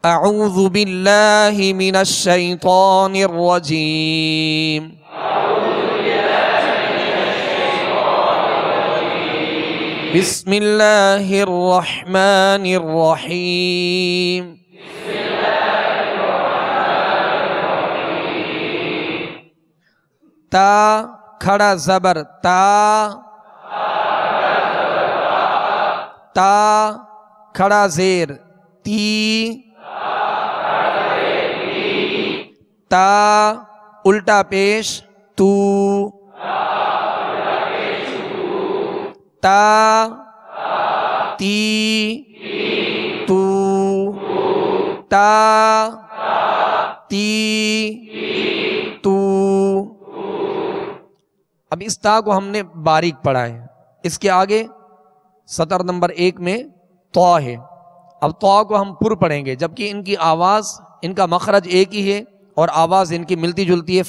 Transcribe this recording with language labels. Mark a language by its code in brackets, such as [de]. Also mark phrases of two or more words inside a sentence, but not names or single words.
[ar] اعوذ باللہ من الشیطان الرجیم بسم اللہ الرحمن الرحیم [ur] تا کھڑا زبر تا، تا کھڑا زیر تی، تا الٹا پیش تو، تا تی تو، تا تی تو۔ اب اس تا کو ہم نے باریک پڑھا ہے، اس کے آگے سطر نمبر 1 میں تو ہے۔ اب تو کو ہم پر پڑھیں گے، جبکہ ان کی آواز، ان کا مخرج ایک ہی ہے اور آواز ان کی ملتی جلتی ہے۔